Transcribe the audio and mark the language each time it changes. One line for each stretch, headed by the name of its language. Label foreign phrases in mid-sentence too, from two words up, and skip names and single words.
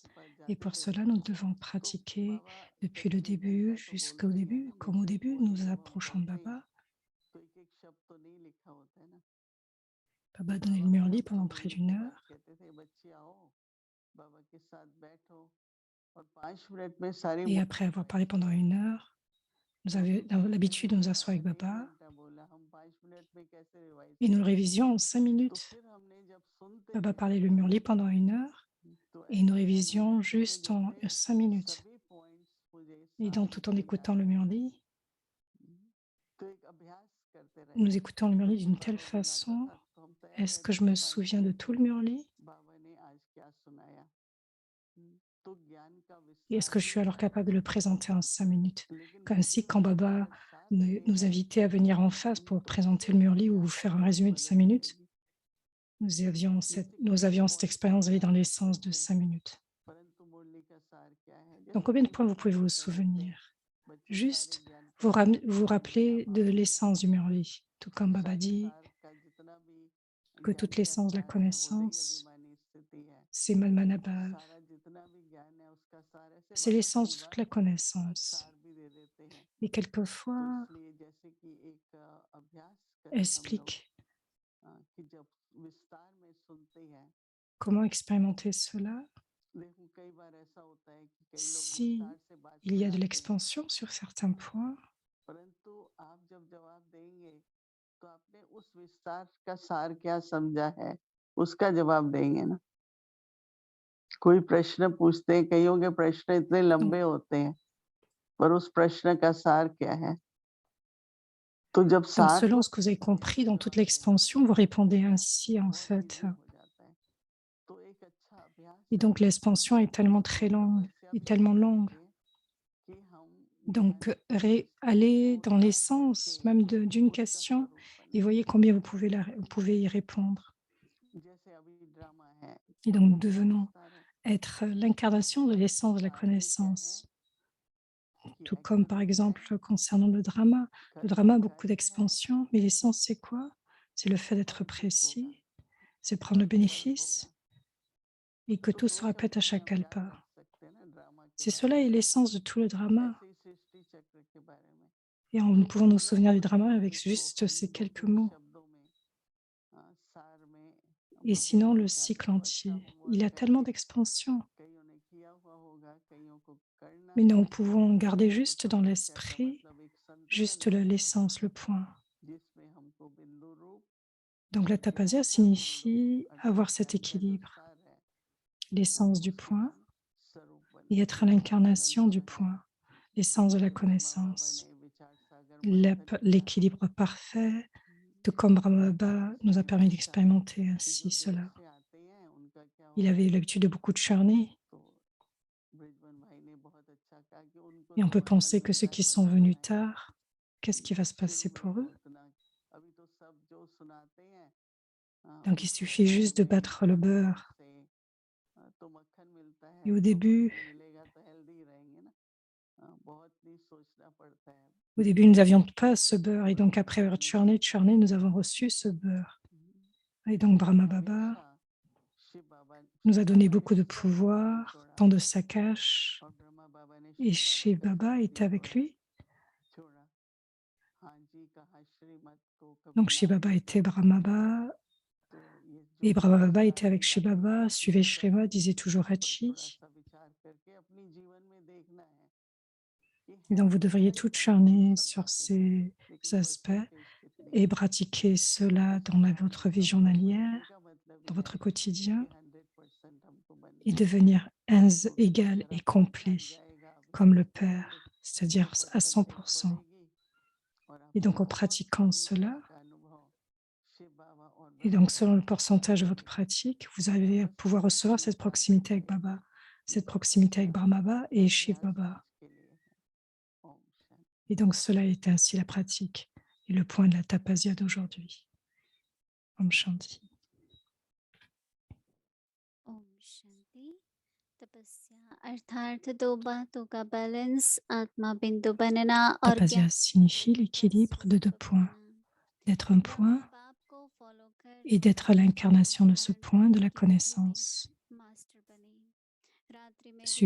French: Et pour cela, nous devons pratiquer depuis le début jusqu'au début. Comme au début, nous approchons de Baba. Baba donnait le murli pendant près d'1 heure.
Hindi: और 5 मिनट में सारी
French: Et après
Hindi: मुश्किल
French: avoir parlé
Hindi: वहीं
French: pendant
Hindi: खत्म
French: une
Hindi: हो जाए।
French: heure, nous
Hindi: वो
French: avions
Hindi: तो कहते हैं
French: l'habitude
Hindi: कि
French: de nous
Hindi: हाँ,
French: asseoir avec
Hindi: 1
French: Baba
Hindi: घंटा बोला, हम 5 मिनट में कैसे रिवाइज
French: et nous le
Hindi: करेंगे?
French: révisions en 5
Hindi: तो
French: minutes.
Hindi: फिर हमने जब सुनते
French: Baba
Hindi: हैं,
French: parlait le murli pendant une heure
Hindi: तो
French: et nous
Hindi: ऐसा लगने
French: révisions
Hindi: लगता है
French: juste en
Hindi: जैसे
French: 5 minutes.
Hindi: सभी पॉइंट्स मुझे
French: Et
Hindi: साफ
French: donc, tout en
Hindi: दिखे जा
French: écoutant le
Hindi: रहे हैं।
French: murli,
Hindi: तो एक अभ्यास करते
French: nous
Hindi: रहें।
French: écoutons le
Hindi: जब
French: murli d'une telle
Hindi: बाबा बुलाता
French: façon,
Hindi: था तो हम तैयार
French: est-ce que
Hindi: रहते
French: je
Hindi: थे
French: me
Hindi: 5
French: souviens de
Hindi: मिनट
French: tout le
Hindi: में
French: murli?
Hindi: बाबा ने आज क्या सुनाया। तो ज्ञान का
French: Et est-ce
Hindi: विस्तार
French: que je
Hindi: भी
French: suis alors
Hindi: होता
French: capable de le présenter en 5 minutes?
Hindi: है। लेकिन
French: Comme si
Hindi: विधि
French: quand
Hindi: हमारे
French: Baba
Hindi: अगर साथ में
French: nous
Hindi: है
French: invitait à venir en face pour
Hindi: तो
French: présenter le
Hindi: फिर
French: murli ou
Hindi: अभ्यास
French: faire un
Hindi: बहुत
French: résumé de 5
Hindi: मदद
French: minutes,
Hindi: करेगी। जैसे
French: nous
Hindi: कितने
French: avions cette
Hindi: पॉइंट्स हम
French: expérience d'aller dans
Hindi: याद
French: les
Hindi: रख
French: sens de
Hindi: सकते हैं,
French: 5 minutes.
Hindi: परंतु मुरली का सार क्या है।
French: Donc,
Hindi: जैसे
French: combien de
Hindi: कई
French: points vous
Hindi: बार
French: pouvez
Hindi: हम
French: vous
Hindi: ऐसा करते हैं,
French: souvenir?
Hindi: बच्चे सारे
French: Juste
Hindi: ज्ञान प्राप्त करते
French: vous
Hindi: हैं, लेकिन
French: rappeler
Hindi: अब
French: de
Hindi: आप
French: l'essence
Hindi: अभ्यास
French: du
Hindi: करें।
French: murli. Tout comme Baba
Hindi: सारे
French: dit
Hindi: सार का जितना भी
French: que
Hindi: ज्ञान
French: toute
Hindi: का
French: l'essence de la
Hindi: सार है वो दही
French: connaissance,
Hindi: अभिमानी स्थिति है।
French: c'est
Hindi: तो
French: Malmanabhav.
Hindi: सारा जितना भी ज्ञान है उसका सार ऐसे
French: C'est
Hindi: बाबा
French: l'essence
Hindi: कई
French: de toute
Hindi: बार
French: la connaissance.
Hindi: सार भी दे देते हैं।
French: Et
Hindi: तो
French: quelquefois,
Hindi: इसलिए जैसे कि एक अभ्यास करें हम लोग
French: explique
Hindi: कि जब विस्तार में सुनते हैं।
French: comment expérimenter cela
Hindi: देखो कई बार ऐसा होता है कि कई लोग
French: si
Hindi: विस्तार से बात
French: il y a de
Hindi: सुनाते हैं,
French: l'expansion sur certains points.
Hindi: परंतु आप जब जवाब देंगे तो आपने उस विस्तार का सार क्या समझा है उसका जवाब देंगे ना। कोई प्रश्न पूछते हैं, कईयों के प्रश्न इतने
French: Donc,
Hindi: लंबे होते हैं, पर उस प्रश्न का सार क्या है? तो जब
French: donc,
Hindi: सार
French: selon
Hindi: को
French: ce que vous avez
Hindi: समझने
French: compris
Hindi: का
French: dans toute
Hindi: जवाब देना
French: l'expansion, vous répondez ainsi en
Hindi: बहुत
French: fait.
Hindi: इजी हो जाता है। तो एक अच्छा अभ्यास
French: Et
Hindi: है
French: donc l'expansion est tellement très
Hindi: और
French: longue
Hindi: तपस्या
French: et
Hindi: भी
French: tellement
Hindi: ऐसी
French: longue.
Hindi: कीजिए कि हम ज्ञान
French: Donc,
Hindi: के विस्तार
French: aller
Hindi: को
French: dans
Hindi: सार
French: l'essence
Hindi: करके
French: même d'une
Hindi: उसका
French: question
Hindi: स्वरूप
French: et
Hindi: बने।
French: voyez combien vous pouvez y répondre.
Hindi: जैसे अभी ड्रामा है,
French: Et
Hindi: तो
French: donc,
Hindi: क्या
French: devenons
Hindi: विस्तार है?
French: être l'incarnation de l'essence de la
Hindi: सार में क्या है
French: connaissance.
Hindi: कि
French: Tout comme
Hindi: एक्शन
French: par
Hindi: होता
French: exemple
Hindi: है,
French: concernant le drama. Le
Hindi: कर्ता
French: drama a beaucoup
Hindi: कार्य है
French: d'expansion, mais l'essence, c'est quoi? C'est le fait d'être
Hindi: और कुछ होगा
French: précis, c'est prendre le
Hindi: और फल
French: bénéfice
Hindi: होगा।
French: et que
Hindi: तो
French: tout
Hindi: दो
French: se répète à
Hindi: शब्दों में
French: chaque
Hindi: हम याद
French: alpa.
Hindi: रख सकते हैं ना ड्रामा के
French: C'est
Hindi: बारे
French: cela et
Hindi: में,
French: l'essence de tout le drama.
Hindi: ऐसे ही सृष्टि चक्र के बारे में।
French: Et
Hindi: तो
French: nous
Hindi: एक
French: pouvons nous
Hindi: अभ्यास
French: souvenir du
Hindi: करें
French: drama avec
Hindi: जिसको
French: juste
Hindi: हम
French: ces
Hindi: दो
French: quelques
Hindi: तीन
French: mots.
Hindi: शब्दों में सार में
French: Et
Hindi: बुद्धि
French: sinon,
Hindi: में
French: le
Hindi: उतारें
French: cycle
Hindi: तो अच्छा
French: entier,
Hindi: होमवर्क
French: il a
Hindi: है
French: tellement
Hindi: ये।
French: d'expansion.
Hindi: कईयों ने किया हुआ होगा, कईयों को करना
French: Mais
Hindi: है।
French: nous pouvons garder
Hindi: तो
French: juste dans
Hindi: तपस्या का
French: l'esprit,
Hindi: मतलब एक संतुलन
French: juste
Hindi: है
French: l'essence, le point.
Hindi: जिसमें हमको बिंदु रूप
French: Donc la
Hindi: ज्ञान
French: tapasya
Hindi: का हम लोग
French: signifie avoir
Hindi: अर्थात
French: cet
Hindi: ज्ञान का जो
French: équilibre,
Hindi: सार है
French: l'essence du
Hindi: उसके
French: point
Hindi: हम स्वरूप
French: et
Hindi: बने।
French: être
Hindi: जैसे
French: l'incarnation du
Hindi: आनंद है,
French: point, l'essence de la
Hindi: ब्रह्मा बाबा
French: connaissance,
Hindi: ने विचार सागर मंथन किया
French: l'équilibre parfait, tout comme Brahma Baba nous a permis
Hindi: अच्छा
French: d'expérimenter
Hindi: कि जो
French: ainsi
Hindi: देर
French: cela.
Hindi: से आते हैं उनका क्या
French: Il
Hindi: होगा।
French: avait l'habitude de beaucoup de churner
Hindi: तो ब्रिजबन भाई ने बहुत अच्छा कहा कि उनको
French: et on
Hindi: तो
French: peut
Hindi: मक्खन
French: penser que ceux
Hindi: मिलता है
French: qui sont
Hindi: बना
French: venus
Hindi: बनाया।
French: tard, qu'est-ce qui va se
Hindi: शुरू
French: passer
Hindi: में
French: pour
Hindi: तो
French: eux?
Hindi: उतना अभी तो सब जो सुनाते हैं
French: Donc il
Hindi: उसके
French: suffit
Hindi: सार
French: juste de
Hindi: में
French: battre le
Hindi: अनुभव
French: beurre.
Hindi: से तो मक्खन मिलता
French: Et
Hindi: है
French: au
Hindi: तो
French: début,
Hindi: मक्खन मिलेगा तो हेल्दी रहेंगे ना। बहुत नहीं सोचना पड़ता है।
French: Au début, nous n'avions pas ce beurre et donc après avoir churné, nous avons reçu ce beurre. Et donc Brahma Baba
Hindi: हमेशा
French: nous a
Hindi: शिव
French: donné
Hindi: बाबा ने
French: beaucoup de
Hindi: सब कुछ नहीं
French: pouvoir,
Hindi: छोड़ा
French: tant de saccage,
Hindi: और ब्रह्मा बाबा ने
French: et
Hindi: शिव बाबा
French: Shiv
Hindi: का
French: Baba
Hindi: साथ
French: était
Hindi: भी
French: avec
Hindi: थोड़ा
French: lui.
Hindi: छोड़ा। हाँ जी कहा श्रीमत को कभी
French: Donc Shiv
Hindi: ना
French: Baba était
Hindi: भूला।
French: Brahma Baba
Hindi: तो ये जो
French: et
Hindi: भी
French: Brahma Baba était
Hindi: सारी
French: avec Shiv
Hindi: बातें
French: Baba,
Hindi: आती
French: suivait
Hindi: हैं
French: Shrima, disait toujours
Hindi: उस पर थोड़ा
French: Hachi.
Hindi: सा विचार करके अपनी जीवन में देखना है कि
French: Et
Hindi: है
French: donc vous
Hindi: तो
French: devriez
Hindi: सही
French: tout
Hindi: समझ में
French: churner
Hindi: सब
French: sur
Hindi: बातें,
French: ces
Hindi: लेकिन बच्चों
French: aspects
Hindi: की स्थिति
French: et pratiquer cela
Hindi: इस
French: dans
Hindi: सार
French: votre
Hindi: में
French: vie
Hindi: हम उपस्थिति
French: journalière,
Hindi: का मतलब
French: dans
Hindi: ही है
French: votre
Hindi: कि
French: quotidien,
Hindi: 100% हमको
French: et
Hindi: बनना है।
French: devenir
Hindi: तो
French: égal
Hindi: जरा
French: et
Hindi: समझा
French: complet,
Hindi: जाएगा अब
French: comme le
Hindi: तो
French: Père, c'est-à-dire à
Hindi: परसेंटेज
French: 100%.
Hindi: बढ़ेगी और
French: Et
Hindi: आपको
French: donc en
Hindi: बहुत
French: pratiquant
Hindi: मीठा
French: cela,
Hindi: का अनुभव शिव बाबा और
French: et
Hindi: ब्रह्मा
French: donc selon
Hindi: बाबा
French: le
Hindi: के साथ
French: pourcentage de votre
Hindi: मिलेगा।
French: pratique, vous allez
Hindi: बस
French: pouvoir recevoir cette
Hindi: स्वीकार
French: proximité avec
Hindi: कीजिए
French: Baba,
Hindi: ये
French: cette proximité avec Brahma Baba et Shiv
Hindi: अभ्यास
French: Baba.
Hindi: आज के लिए है। ओम शांति।
French: Et donc cela est ainsi la pratique et le point de la tapasya d'aujourd'hui.
Hindi: ओम शांति. ओम शांति। तपस्या अर्थात दो बातों का बैलेंस, आत्मा बिंदु बनना और
French: Tapasya
Hindi: ज्ञान
French: signifie
Hindi: का
French: l'équilibre de deux
Hindi: स्वस्थ
French: points,
Hindi: बनना।
French: d'être un
Hindi: ब्रह्मा
French: point
Hindi: बाप को फॉलो कर
French: et d'être
Hindi: अपने स्वरूप
French: l'incarnation de ce
Hindi: धारण
French: point de
Hindi: करने
French: la
Hindi: की विधि में
French: connaissance.
Hindi: मास्टर बने। रात्रि में दिन